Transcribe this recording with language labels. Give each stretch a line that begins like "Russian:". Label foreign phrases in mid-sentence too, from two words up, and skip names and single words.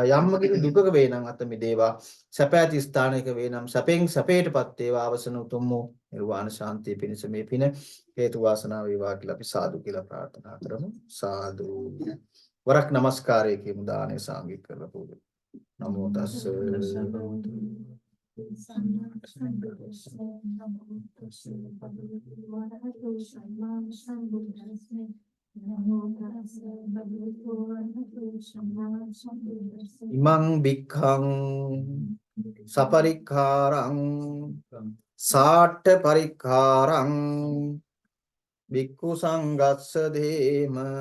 Sinhala: යම්මකින් දුකක වේ නම් අත මිදේවා. සැප ඇති ස්ථානයක වේ නම් සැපෙන් සැපයටපත් වේවා. අවසන උතුම් වූ නිර්වාණ ශාන්තිය පිණිස මේ පින හේතු වාසනා වේවා කියලා අපි සාදු කියලා ප්‍රාර්ථනා කරමු. සාදු. වරක් නමස්කාරය කියමු දානය සාංගික කරලා පූජා.
Pali: නමෝ තස්ස ඉමං භික්ඛං සපරික්ඛාරං සාට්ඨ පරික්ඛාරං භික්ඛු සංඝස්ස දේම